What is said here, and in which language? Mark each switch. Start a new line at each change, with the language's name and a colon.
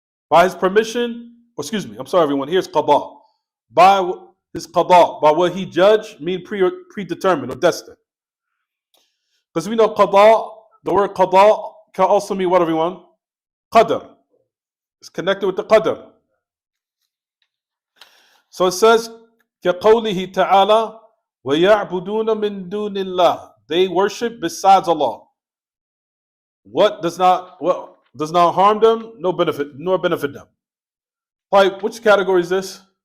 English: By His permission, excuse me, I'm sorry everyone, here's qada. By His qada, by what He judged, mean predetermined or destined. Because we know qada, the word qada can also mean what everyone? Qadr. It's connected with the qadr. So it says,
Arabic: كَقَوْلِهِ تَعَالَى وَيَعْبُدُونَ مِن دُونِ اللَّهِ.
English: They worship besides Allah. What does not harm them, no benefit, nor benefit them. Like, which category is this?